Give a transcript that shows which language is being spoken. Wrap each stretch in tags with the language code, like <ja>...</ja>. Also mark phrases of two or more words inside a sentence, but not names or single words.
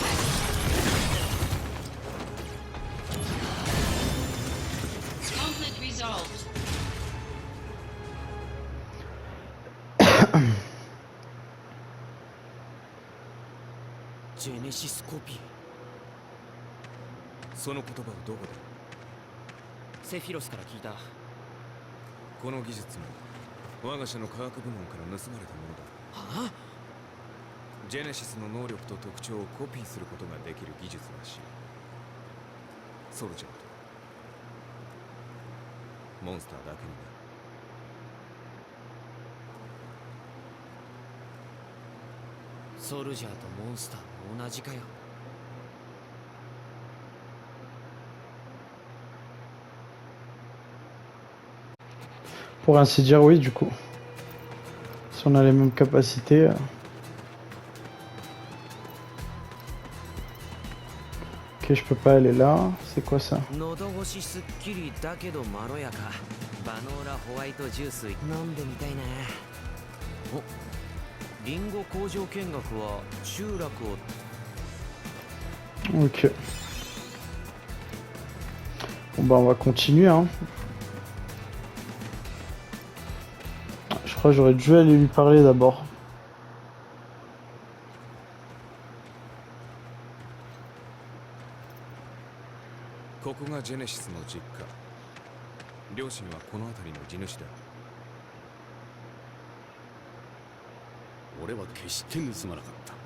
<en>Conflict resolved. Genesis copy.</en> <ja>その言葉はどこで？セフィロスから聞いた。この技術も我が社の科学部門から盗まれたものだ。はあ？ジェネシスの能力と特徴をコピーすることができる技術らしい。ソルジャーとモンスターだけにな。ソルジャーとモンスターも同じかよ。</ja> <fr>Pour ainsi dire, oui, du coup. Si on a les mêmes capacités. Ok, je peux pas aller là. C'est quoi ça?</fr> <ja>喉越しすっきりだけどまろやかバノーラホワイトジュース飲んでみたいな。お、リンゴ工場見学は集落を。</ja> <fr>Ok. Bon bah on va continuer hein. Je crois que j'aurais dû aller lui parler d'abord.</fr> <ja>ここがジェネシスの実家。両親はこの辺りの地主だ。俺は決して盗まなかった。</ja>